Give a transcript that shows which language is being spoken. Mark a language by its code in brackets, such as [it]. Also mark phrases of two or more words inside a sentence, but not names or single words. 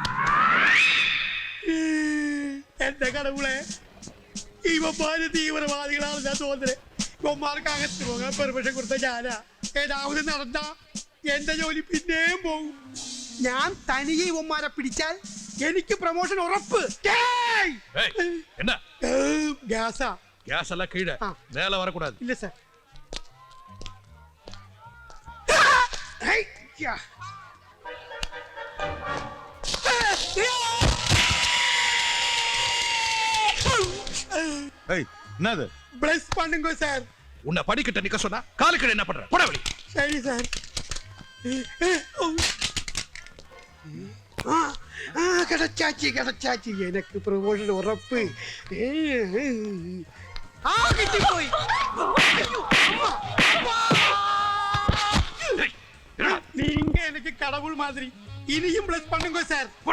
[ml] എന്റെ കടവുളെ, ഇവന്മാര് തീവ്രവാദികളാണ് ഞാൻ തോന്നുന്നത്. ഇവന്മാർക്ക് അകത്ത് പോകാൻ പെർമിഷൻ കൊടുത്ത ഞാനാ. ഏതാവത് നടന്ന എന്റെ ജോലി പിന്നെയും പോകും. ഞാൻ തനിയെ ഇവന്മാരെ പിടിച്ചാൽ എനിക്ക് പ്രൊമോഷൻ ഉറപ്പ്. [ta] ஏய் என்ன? [ml] ഗ്യാസാ? [ta] கேஸ் எல்லாம் கீழ. ஆ. மேல வர கூடாது. [ml] ഇല്ല സാർ. [ta] என்னது? ப்ளஸ் பண்ணுங்க சார். உன்னை படிக்கிட்ட நிக்க சொன்னா காலுக்கு என்ன பண்ற? போட வெளி. சரி சார். கிடைச்சாச்சி கிடைச்சாச்சி, [ml] എനിക്ക് പ്രൊമോഷൻ ഉറപ്പ്. ആ കിട്ടിപ്പോയി. [ta] நீங்க எனக்கு கடவுள் மாதிரி. இனியும் பிளஸ் பண்ணுங்க சார். போடா.